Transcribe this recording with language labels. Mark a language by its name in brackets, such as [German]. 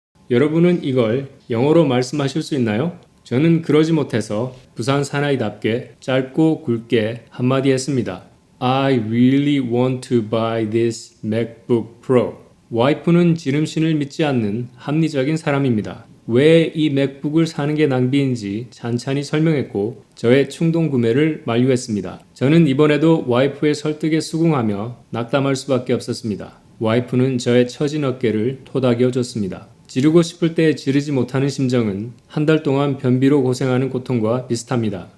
[Korean] 여러분은 이걸 영어로 말씀하실 수 있나요? 저는 그러지 못해서 부산 사나이답게 짧고 굵게 한마디 했습니다. [English] I really want to buy this MacBook Pro. [Korean] 와이프는 지름신을 믿지 않는 합리적인 사람입니다. 왜 이 맥북을 사는 게 낭비인지 찬찬히 설명했고 저의 충동 구매를 만류했습니다. 저는 이번에도 와이프의 설득에 수긍하며 낙담할 수밖에 없었습니다. 와이프는 저의 처진 어깨를 토닥여 줬습니다. 지르고 싶을 때 지르지 못하는 심정은 한 달 동안 변비로 고생하는 고통과 비슷합니다.